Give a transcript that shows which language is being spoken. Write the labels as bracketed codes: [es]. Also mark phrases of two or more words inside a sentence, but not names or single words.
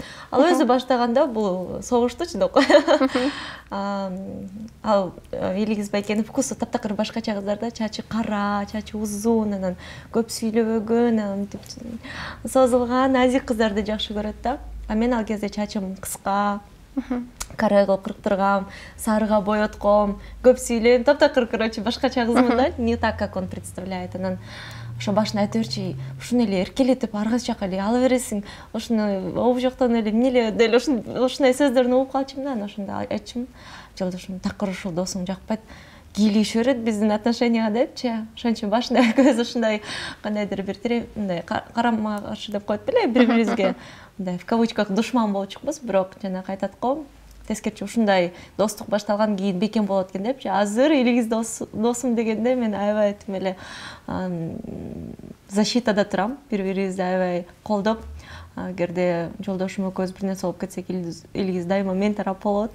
[ky] Ал өзү баштаганда бул согуштучу деп. Ал Илгиз байкенин вкусу таптакыр башкача кыздар да, чачы кара, чачы узун, анан көп сүйлөбөгөн, антип созулган назик кыздарды жакшы көрөт да. А мен ал кезде чачым кыска, кара кылып кырктыргам, сарыга боyoтком, көп сүйлөйм, таптакыр, короче, башкача кызмын да, [ru] не так, как он представляет. [ky] Анан ошо башына айта берчи, ушуну эле эркелетип аргы жака эле ала бересиң, ушуну оп жоктон эле эмне эле деле ушундай сөздөрүн угуп калчумун да. Анан ошондо айттым, жолдошум такыр ушул досуң жакпайт, кийлешип берет биздин отношенияга депчи. Ошон үчүн башында экөөбүз ушундай кандайдыр бир мындай карама каршы деп коет беле, бири-бирибизге мындай [ru] в кавычках [ky] душман болчукпуз, бирок жанагы айтат го, тескерчи ушундай достук башталган кийин бекем болот экен депчи. Азыр Илгиз досум дегенде мен аябай тим эле защитада турам, бири-бирибизди аябай колдоп. Эгерде жолдошум экөөбүз бир нерсе болуп кетсек, Илгиз дайыма мен тарап болот.